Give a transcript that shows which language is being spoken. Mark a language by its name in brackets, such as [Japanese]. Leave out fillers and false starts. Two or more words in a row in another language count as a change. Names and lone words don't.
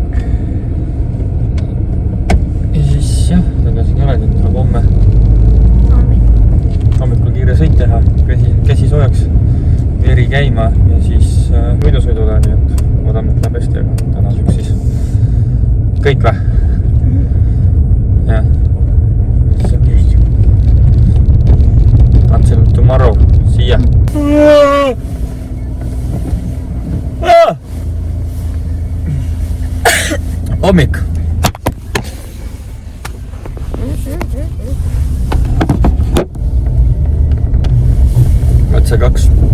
[Estonian] Ja siis jah, tagasi ei olegi, tuleb homme hommikul kiire sõit teha, käsi soojaks, veri käima ja siis võidusõiduga, nii et oodame, et läheb hästi, aga tänaseks siis kõik või? Jah. See on just. [English] Until tomorrow. See ya. [Estonian] Hommik. Katse 2.